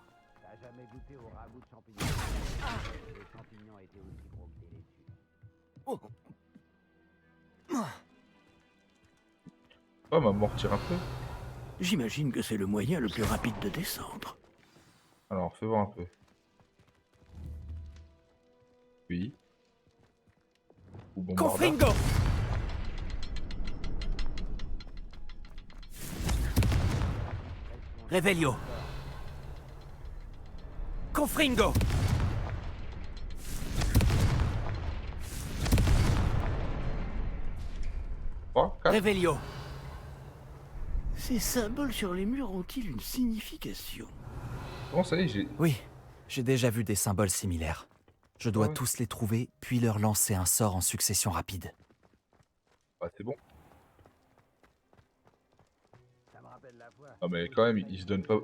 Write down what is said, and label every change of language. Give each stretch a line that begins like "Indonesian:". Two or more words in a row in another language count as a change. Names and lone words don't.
French: Oh, m'a mortir un peu. J'imagine que c'est le moyen le plus rapide de descendre. Alors, fais voir un peu. Oui. Ou bombarda. Confringo, Revelio, Confringo, 3, 4. Revelio, Ces symboles sur les murs ont-ils une signification? Bon, ça y est, j'ai... Oui, j'ai déjà vu des symboles similaires. Je dois Ouais. tous les trouver, puis leur lancer un sort en succession rapide. Bah, c'est bon. Ah, mais quand même, ils se donnent pas...